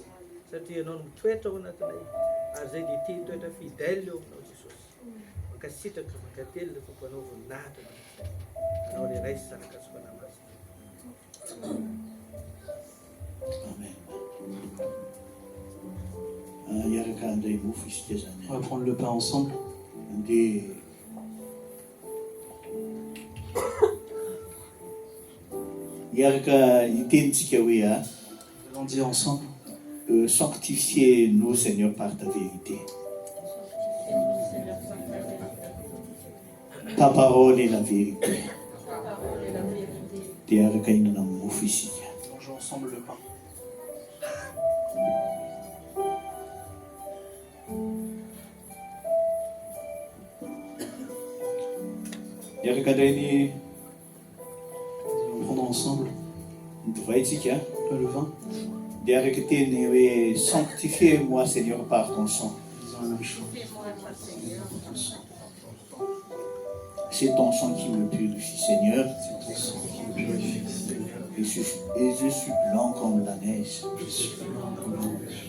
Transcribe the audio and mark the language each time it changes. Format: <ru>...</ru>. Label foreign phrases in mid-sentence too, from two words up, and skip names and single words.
<mg>Satria ianao no mitoetra ao anatinay. Ary zay dia tia toetra fidèle eo aminao Jesosy. Mankasitraka, mankately ilay tompo anao voninahitra amin'izay. Anao ilay raisy zanaka sy fanahy masina. Amen. Iaraka andray mofo isika zany.</mg> <fr>On va prendre le pain ensemble.</fr> <mg>Dia iaraka itenitsika hoe</mg> <fr>Nous allons dire ensemble. Sanctifiez-nous, Seigneur, par ta vérité. Ta parole est la vérité.</fr> <mg>Dia iaraka ihinana mofo isika.</mg> <fr>Mangeons ensemble le pain.</fr> <mg>Iaraka indray ny</mg> <fr>Nous allons prendre ensemble</fr> <mg>divay isika.</mg> <fr>le vin.</fr> <mg>Dia iaraka teny hoe</mg> <fr>sanctifiez-moi, Seigneur, par ton sang. Disons la même chose. C'est ton sang qui me purifie, Seigneur. C'est ton sang qui me purifie, Seigneur. Et je suis blanc comme la neige. Je suis blanc comme la neige.</fr>